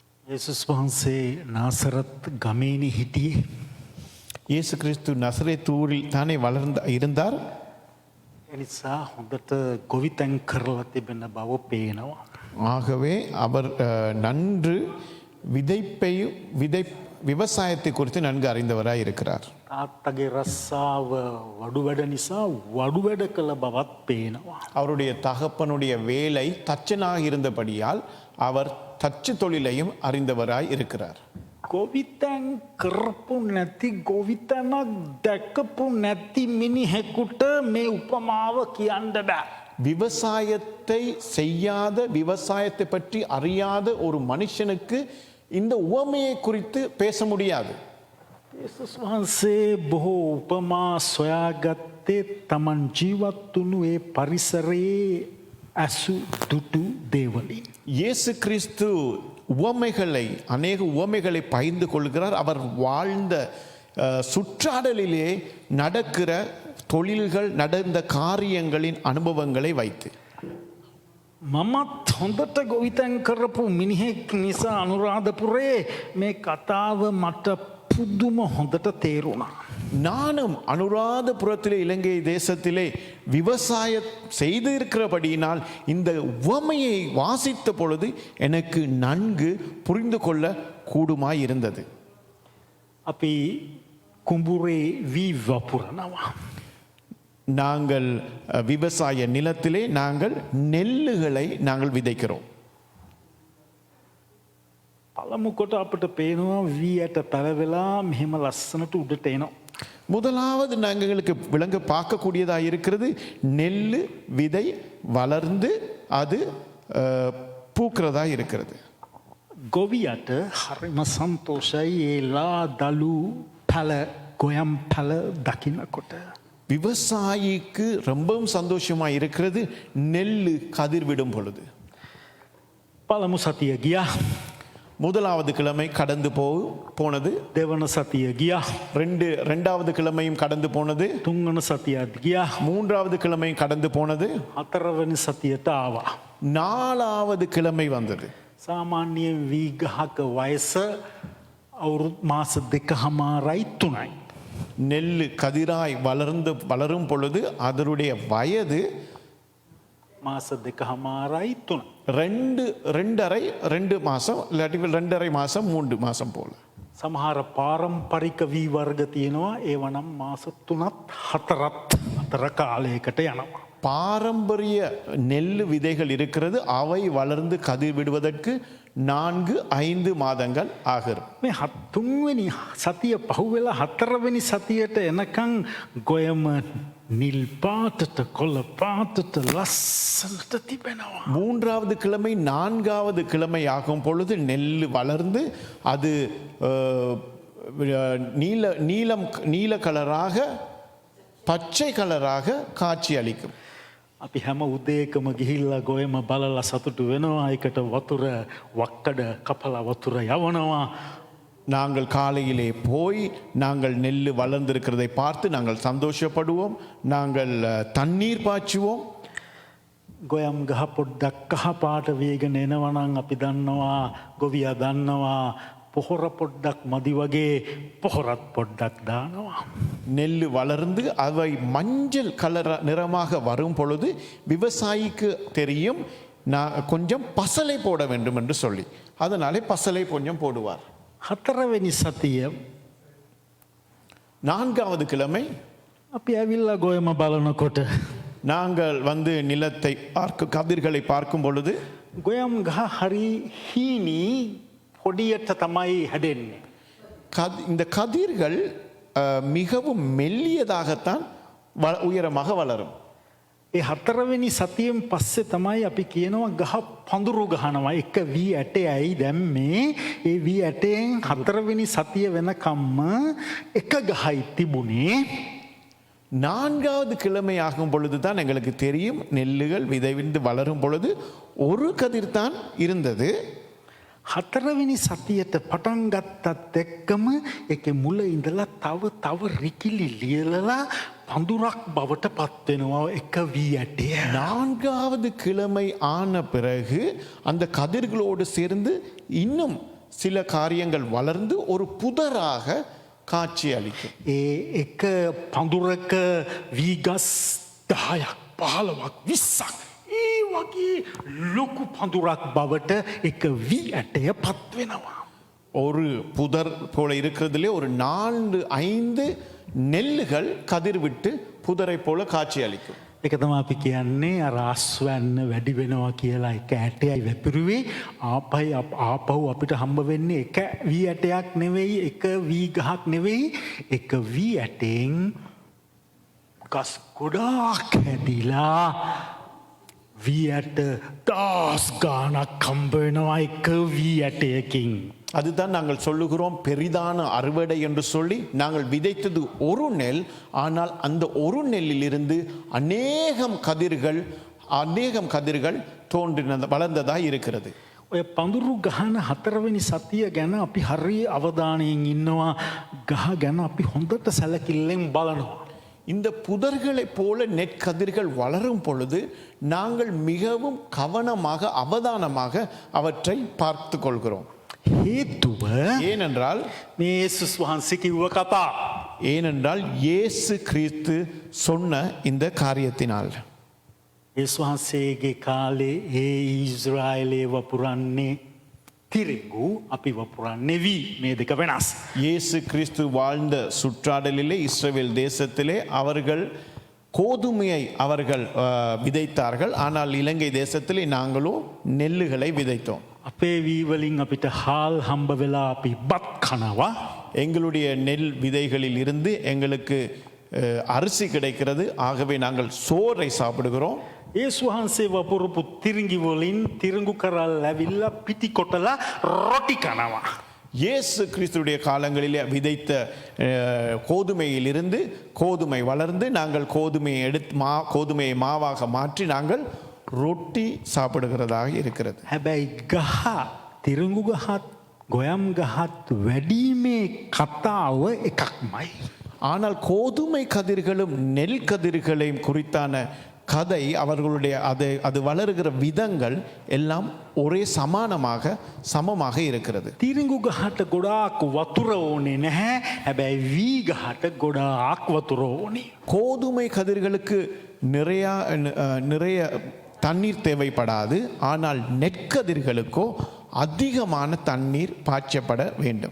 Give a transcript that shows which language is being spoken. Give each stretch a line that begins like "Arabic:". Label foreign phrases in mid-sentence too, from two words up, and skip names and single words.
Sinhala: යේසුස් වහන්සේ නාසරත් ගමේනි හිටියේ.
Tamil: இயேசு கிறிஸ்து நசரேத்தூரில் தானே இருந்தார்.
Sinhala: එනිසා හොඳට ගොවිතැන් කරලා තිබෙන බව පේනවා.
Tamil: ஆகவே அவர் நன்று விவசாயத்தை குறித்து நன்கு அறிந்தவராய் இருக்கிறார்.
Sinhala: තාත්තගේ රස්සාව වඩු වැඩ නිසා වඩු වැඩ කළ බවත් පේනවා.
Tamil: அவருடைய தகப்பனுடைய வேலை தச்சனாக இருந்தபடியால் அவர் தச்சு தொழிலையும் அறிந்தவராய் இருக்கிறார்.
Sinhala: ගොවිතැන් කරපු නැති ගොවිතැනක් දැකපු නැති මිනිහෙකුට මේ උපමාව කියන්න බෑ.
Tamil: விவசாயத்தை செய்யாத விவசாயத்தை பற்றி அறியாத ஒரு மனுஷனுக்கு இந்த உவமையை குறித்து பேச முடியாது.
Sinhala: යේසුස් වහන්සේ බොහෝ උපමා සොයාගත්තේ තමන් ජීවත් වුණු ඒ පරිසරයේ ඇසු දුටු දේවලින්.
Tamil: இயேசு கிறிஸ்து அநேக உவமைகளை பகிர்ந்து கொள்கிறார். அவர் வாழ்ந்த சுற்றாடலிலே நடக்கிற தொழில்கள் நடந்த காரியங்களின் அனுபவங்களை வைத்து.
Sinhala: මමත් හොඳට ගොවිතැන් කරපු මිනිහෙක් නිසා අනුරාධපුරේ මේ කතාව මට පුදුම හොඳට තේරුණා.
Tamil: நானும் அனுராதபுரத்திலே இலங்கை தேசத்திலே விவசாயம் செய்திருக்கிறபடியினால் இந்த உவமையை வாசித்த பொழுது எனக்கு நன்கு புரிந்து கொள்ள கூடுமாய் இருந்தது.
Sinhala: අපි කුඹුරේ වී වපුරනවා.
Tamil: நாங்கள் விவசாய நிலத்திலே நாங்கள் நெல்லுகளை நாங்கள் விதைக்கிறோம்.
Sinhala: පළමු කොට අපිට පේනවා වී ඇට පැලවෙලා මෙහෙම ලස්සනට උඩට එනවා.
Tamil: முதலாவது நாங்களுக்கு விளங்க பார்க்கக்கூடியதாக இருக்கிறது நெல் விதை வளர்ந்து அது பூக்கிறதா இருக்கிறது.
Sinhala: ගොවියට හරිම සන්තෝෂයි ඒලා දලු පැල ගොයම් පැල දකින්නකොට.
Tamil: விவசாயிக்கு ரொம்பவும் சந்தோஷமா இருக்கிறது நெல் கதிர் விடும் பொழுது.
Sinhala: පළමු සතිය ගියා.
Tamil: முதலாவது கிழமை கடந்து போனது.
Sinhala: දෙවන සතිය ගියා.
Tamil: இரண்டாவது கிழமையும் கடந்து போனது.
Sinhala: තුන්වන සතියත් ගියා.
Tamil: மூன்றாவது கிழமையும் கடந்து போனது.
Sinhala: හතරවෙනි සතියට ආවා.
Tamil: நாலாவது கிழமை வந்தது.
Sinhala: සාමාන්‍යයෙන් වී ගහක වයස අවුරුදු මාස 2.5යි 3යි.
Tamil: நெல் கதிராய் வளரும் பொழுது அதனுடைய வயது
Sinhala: මාස 2.5යි 3.
Tamil: 2 மாசம் இல்லாட்டி 2.5 மாசம் 3 மாசம் போல.
Sinhala: සමහර පාරම්පරික වී වර්ග තියෙනවා ඒව නම් මාස 3ත් 4ත් අතර කාලයකට යනවා.
Tamil: பாரம்பரிய நெல் விதைகள் இருக்கிறது. அவை வளர்ந்து கதிர் விடுவதற்கு 4-5 மாதங்கள் ஆகும்.
Sinhala: මේ තුන්වෙනි සතිය පහුවෙලා හතරවෙනි සතියට එනකන් ගොයම නිල් පාටට කොළ පාටට ලස්සනට තිබෙනවා.
Tamil: மூன்றாவது கிழமை 4வது கிழமை ஆகும் பொழுது நெல் வளர்ந்து அது நீல கலராக பச்சை கலராக காட்சி அளிக்கும்.
Sinhala: අපි හැම උදේකම ගිහිල්ලා ගොයම බලලා සතුටු වෙනවා. ඒකට වතුර වක්කඩ කපලා වතුර යවනවා.
Tamil: நாங்கள் காலையிலே போய் நாங்கள் நெல் வளர்ந்திருக்கிறதை பார்த்து நாங்கள் சந்தோஷப்படுவோம். நாங்கள் தண்ணீர் பாய்ச்சுவோம்.
Sinhala: ගොයම් ගහ පොඩ්ඩක් කහ පාට වේගෙන එනවා නම් අපි දන්නවා ගොවියා දන්නවා පොහොර පොඩ්ඩක් මදි වගේ පොහොරත් පොඩ්ඩක් දානවා.
Tamil: நெல் வளர்ந்து அவை மஞ்சள் கலர் நிறமாக வரும் பொழுது விவசாயிக்கு தெரியும் நான் கொஞ்சம் பசலை போட வேண்டும் என்று சொல்லி அதனாலே பசலை கொஞ்சம் போடுவார்.
Sinhala: හතරවෙනි සතිය
Tamil: 4வது கிழமை
Sinhala: අපි ඇවිල්ලා ගොයම බලනකොට
Tamil: நாங்கள் வந்து நிலத்தை கதிர்களை பார்க்கும் பொழுது
Sinhala: ගොයම් ගහ හරි හීනි පොඩියට තමයි හැදෙන්නේ.
Tamil: இந்த கதிர்கள் மிகவும் மெல்லியதாகத்தான் உயரமாக வளரும்.
Sinhala: ඒ හතරවෙනි සතියෙන් පස්සේ තමයි අපි කියනවා ගහ පඳුරු ගහනවා. එක වී ඇටයයි දැම්මේ. ඒ වී ඇටයෙන් හතරවෙනි සතිය වෙනකම්ම එක ගහයි තිබුණේ.
Tamil: 4வது கிழமை ஆகும் பொழுதுதான் எங்களுக்கு தெரியும் நெல்லுகள் விதைவிந்து வளரும் பொழுது ஒரு கதிர் தான் இருந்தது.
Sinhala: හතරවෙනි සතියට පටන් ගත්තත් එක්කම ඒකේ මුල ඉඳලා තව රිකිලි ලියලලා පඳුරක් බවට පත් වෙනවා එක වී ඇටය.
Tamil: 4வது கிழமை ஆன பிறகு அந்த கதிர்களோடு சேர்ந்து இன்னும் சில காரியங்கள் வளர்ந்து ஒரு புதராக காட்சி அளிக்கும்.
Sinhala: ඒ එක පඳුරක වීගස් 10ක් 15ක් 20ක් ඒ වගේ ලොකු පඳුරක් බවට එක වී ඇටය පත් වෙනවා.
Tamil: ஒரு புதர் போல இருக்கிறதுலே ஒரு 4-5 நெல்லுகள் கதிர் விட்டு புதரை போல காட்சி அளிக்கும்.
Sinhala: ඒක තමයි අපි කියන්නේ අර අස්වැන්න වැඩි වෙනවා කියලා එක ඇටයයි වැපිරුවේ ආපහු අපිට හම්බ වෙන්නේ එක වී ඇටයක් නෙවෙයි එක වී ගහක් නෙවෙයි එක වී ඇටෙන් ගස් ගොඩාක් හැදිලා වී ඇට දස් ගාණක් හම්බ වෙනවා එක වී ඇටයකින්.
Tamil: அதுதான் நாங்கள் சொல்லுகிறோம் பெரிதான அறுவடை என்று சொல்லி நாங்கள் விதைத்தது ஒரு நெல், ஆனால் அந்த ஒரு நெல்லிலிருந்து அநேகம் கதிர்கள் தோன்றின வளர்ந்ததாக இருக்கிறது.
Sinhala: ඔය පඳුරු ගහන 4වෙනි සතිය ගැන අපි හරි අවධානයෙන් ඉන්නවා. ගහ ගැන අපි හොඳට සැලකිල්ලෙන් බලනවා.
Tamil: இந்த புதர்களைப் போல நெற்கதிர்கள் வளரும் பொழுது நாங்கள் மிகவும் கவனமாக அவதானமாக அவற்றை பார்த்து கொள்கிறோம்.
Sinhala: හේතුව
Tamil: ஏனென்றால்
Sinhala: මේ යේසුස් වහන්සේ කිව්ව කතා.
Tamil: ஏனென்றால் இயேசு கிறிஸ்து சொன்ன இந்த காரியத்தினால்
Sinhala: යේසුස් වහන්සේගේ කාලේ ඒ ඊශ්‍රායලේ වපුරන්නේ තිරිඟු අපි වපුරන්නේ වී. මේ දෙක වෙනස්.
Tamil: இயேசு கிறிஸ்து வாழ்ந்த சுற்றாடலிலே இஸ்ரவேல் தேசத்திலே அவர்கள் கோதுமையை அவர்கள் விதைத்தார்கள், ஆனால் இலங்கை தேசத்திலே நாங்களோ நெல்லுகளை விதைத்தோம்.
Sinhala: අපේ වී වලින් අපිට හාල් හම්බ වෙලා අපි බත් කනවා.
Tamil: எங்களுடைய நெல் விதைகளில் இருந்து எங்களுக்கு அரிசி கிடைக்கிறது, ஆகவே நாங்கள் சோறை சாப்பிடுகிறோம்.
Sinhala: යේසුස් වහන්සේ වපුරපු තිරිඟි වලින් තිරිඟු කරල් ඇවිල්ලා පිටි කොටලා රොටි කනවා.
Tamil: இயேசு கிறிஸ்துடைய காலங்களிலே விதைத்த கோதுமையிலிருந்து கோதுமை வளர்ந்து நாங்கள் கோதுமையை எடுத்து கோதுமையை மாவாக மாற்றி நாங்கள் ரொட்டி சாப்பிடுகிறதாக இருக்கிறது.
Sinhala: හැබැයි ගහ තිරිඟු ගහත් ගොයම් ගහත් වැඩිමේ කතාව එකක්මයි.
Tamil: ஆனால் கோதுமை கதிர்களும் நெல் கதிர்களையும் குறித்தான கதை அவர்களுடைய அது வளருகிற விதங்கள் எல்லாம் ஒரே சமமாக இருக்கிறது.
Sinhala: තිරිඟු ගහට ගොඩාක් වතුර ඕනේ නැහැ. හැබැයි වී ගහට ගොඩාක් වතුර ඕනේ.
Tamil: கோதுமை கதிர்களுக்கு நிறைய தண்ணீர் தேவைப்படாது, ஆனால் நெற்கதிர்களுக்கோ அதிகமான தண்ணீர் பாய்ச்சப்பட வேண்டும்.